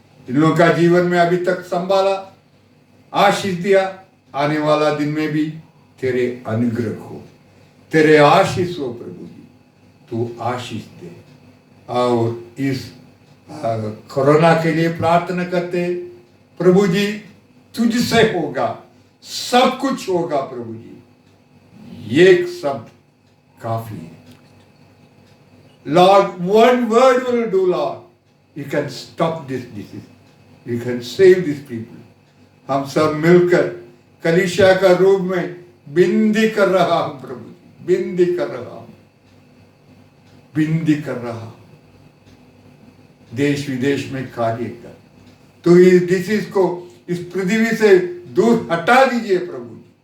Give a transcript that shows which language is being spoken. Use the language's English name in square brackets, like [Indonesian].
[Hindi] इन लोगों का जीवन में अभी तक संभाला, आशीष दिया, आने वाला दिन में भी तेरे अनुग्रह हो, तेरे आशीष हो प्रभु जी, तू आशीष दे। और इस कोरोना के लिए प्रार्थना करते प्रभु जी, तुझसे होगा, सब कुछ होगा प्रभु जी, एक शब्द काफी है। [English] Lord, one word will do, Lord. You can stop this disease. You can save these people. [Hindi] हम सब मिलकर कलीसिया का रूप में बिंदी कर रहा हूं प्रभु जी, बिंदी कर रहा हूं, बिंदी कर रहा हूं। देश विदेश में कार्य कर, तो इस डिसीज को इस पृथ्वी से दूर हटा दीजिए प्रभु जी।